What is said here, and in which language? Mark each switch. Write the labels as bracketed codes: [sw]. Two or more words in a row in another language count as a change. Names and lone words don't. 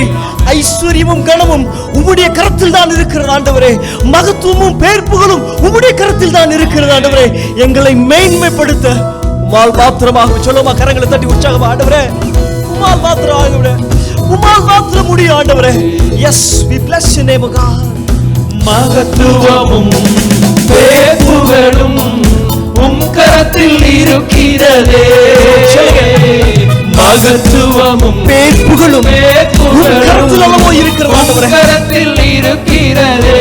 [ta] ஐஸ்வர்யமும் கனமும் உம்முடைய கரத்தில் தான் இருக்கிறது ஆண்டவரே. மகத்துவமும் பேர்ப்புகளும் உம்முடைய கரத்தில் தான் இருக்கிறது ஆண்டவரே. எங்களை மேன்மைப்படுத்த உம்மால் மாத்திரமாக சொல்லுமா? கரங்களை தட்டி உற்சாகமா ஆண்டவரே, உம்மால் மாத்திரம் ஆண்டவரே, உம்மால் மாத்திரம் முடியும் ஆண்டவரே. எஸ், [en] we bless your name O God. [ta] மகத்துவமும் பேர்ப்புகளும் உம் கரத்தில் இருக்கிறதே. மகத்துவமும் பேர்ப்புகளும் கரத்தில் இருக்கிறதே.